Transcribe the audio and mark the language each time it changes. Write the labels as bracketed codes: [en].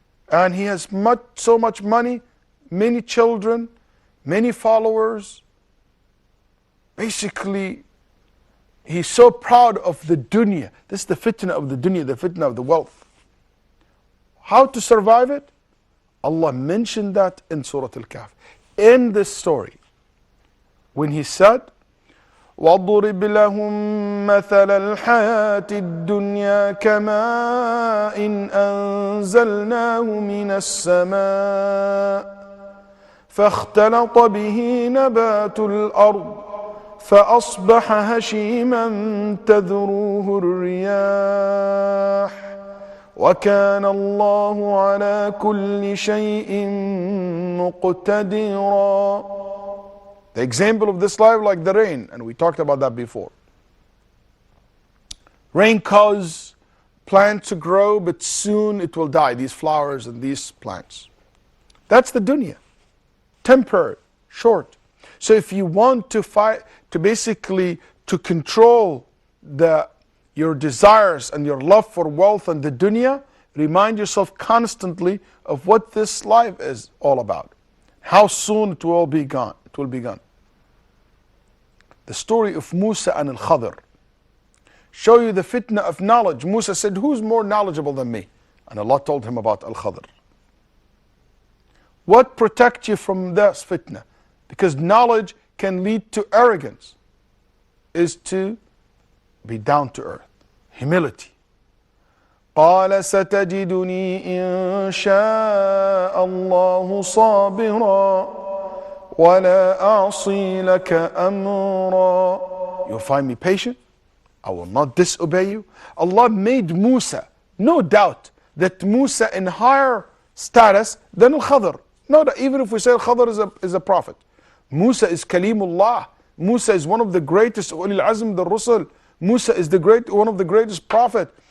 [en] And he has so much money, many children, many followers. Basically, he's so proud of the dunya. This is the fitna of the dunya, the fitna of the wealth. How to survive it? Allah mentioned that in Surah Al-Kahf. In this story, when He said, [ar] وَاضْرِبْ لَهُم مَّثَلَ الْحَيَاةِ الدُّنْيَا كَمَاءٍ أَنزَلْنَاهُ مِنَ السَّمَاءِ فاختلط به نبات الأرض فأصبح هشيما تذروه الرياح وكان الله على كل شيء مقتدرا. [en] The example of this life like the rain, and we talked about that before. Rain causes plants to grow, but soon it will die, these flowers and these plants. That's the dunya. Temporary, short. So if you want to fight, to basically to control your desires and your love for wealth and the dunya, remind yourself constantly of what this life is all about. How soon it will be gone. It will be gone. The story of Musa and Al-Khadr show you the fitna of knowledge. Musa said, who's more knowledgeable than me? And Allah told him about Al-Khadr. What protects you from this fitna? Because knowledge can lead to arrogance, is to be down to earth. Humility. [ar] قال ستجدني إن شاء الله صابرا ولا أعصي لك أمرا. [en] You'll find me patient. I will not disobey you. Allah made Musa, no doubt that Musa in higher status than Al-Khadr. No, even if we say Al-Khadr is a prophet. Musa is Kalimullah. Musa is one of the greatest Ulil Azm, the Rusul. Musa is one of the greatest prophet.